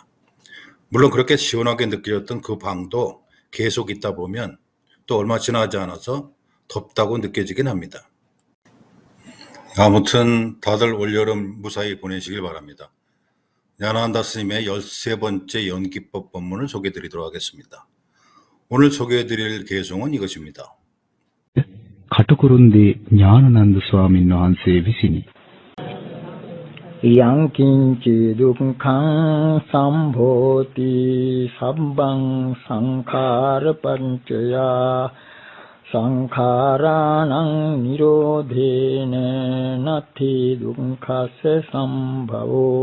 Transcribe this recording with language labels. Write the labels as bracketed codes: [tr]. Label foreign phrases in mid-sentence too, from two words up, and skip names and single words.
[ko] 물론 그렇게 시원하게 느껴졌던 그 방도 계속 있다 보면 또 얼마 지나지 않아서 덥다고 느껴지긴 합니다. 아무튼 다들 올여름 무사히 보내시길 바랍니다. 야나한다 스님의 13번째 연기법 법문을 소개해 드리도록 하겠습니다. 오늘 소개해 드릴 개송은 이것입니다. [si] කටුකුරුන්දී ඥානানন্দ ස්වාමීන් වහන්සේ විසිනි. [pi] යං කිංචි දුක්ඛං සම්භෝති සබ්බං සංඛාර පංචයා සංඛාරාණං නිරෝධේන නත්ථි දුක්ඛස්ස සම්භවෝ